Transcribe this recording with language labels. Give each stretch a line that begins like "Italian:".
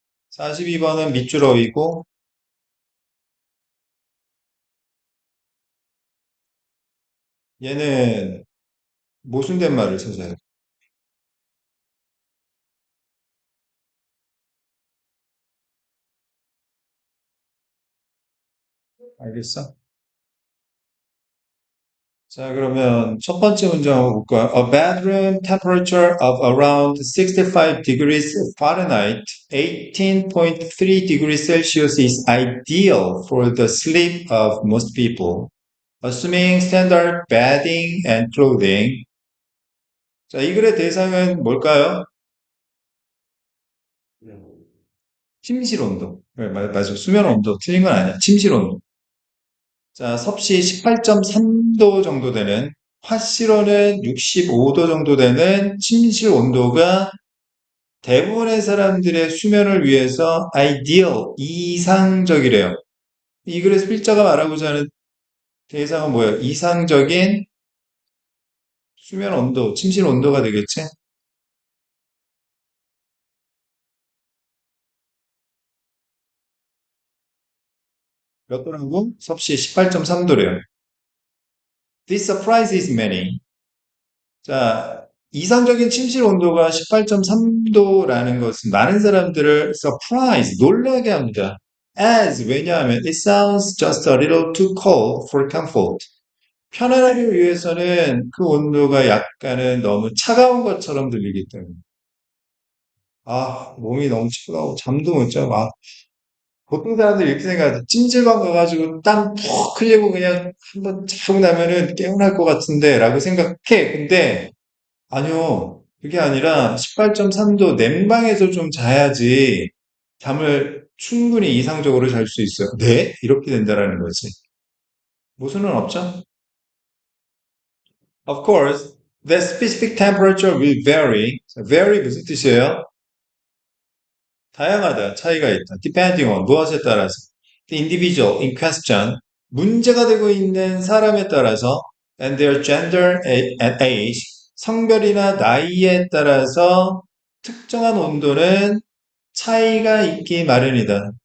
Korean: 42번은 밑줄 어이고, 얘는 모순된 말을 찾아요. 알겠어? 자, 그러면 첫 번째 문장 한번 볼까요?
English: A bedroom temperature of around 65 degrees Fahrenheit, 18.3 degrees Celsius is ideal for the sleep of most people, assuming standard bedding and clothing.
Korean: 자, 이 글의 대상은 뭘까요? 침실 온도. 네, 맞아. 수면 온도. 틀린 건 아니야. 침실 온도. 자, 섭씨 18.3도 정도 되는, 화실온은 65도 정도 되는 침실 온도가 대부분의 사람들의 수면을 위해서 ideal, 이상적이래요. 이 글에서 필자가 말하고자 하는 대상은 뭐예요? 이상적인 수면 온도, 침실 온도가 되겠지? 몇 도라고? 섭씨 18.3도래요.
English: This surprises many.
Korean: 자, 이상적인 침실 온도가 18.3도라는 것은 많은 사람들을 surprise, 놀라게 합니다.
English: as
Korean: 왜냐하면
English: it sounds just a little too cold for comfort.
Korean: 편안하기 위해서는 그 온도가 약간은 너무 차가운 것처럼 들리기 때문에. 아, 몸이 너무 차가워. 잠도 못 자고. 아, 보통 사람들이 이렇게 생각하죠. 찜질방 가가지고 땀 푹 흘리고 그냥 한번 자고 나면은 개운할 것 같은데 라고 생각해. 근데 아니요. 그게 아니라 18.3도 냉방에서 좀 자야지 잠을 충분히 이상적으로 잘 수 있어요. 네? 이렇게 된다라는 거지. 모순은 없죠?
English: Of course, the specific temperature will vary.
Korean: vary 무슨 뜻이에요? 다양하다, 차이가 있다.
English: depending on
Korean: 무엇에 따라서.
English: the individual in question
Korean: 문제가 되고 있는 사람에 따라서
English: and their gender and age
Korean: 성별이나 나이에 따라서 특정한 온도는 차이가 있기 마련이다.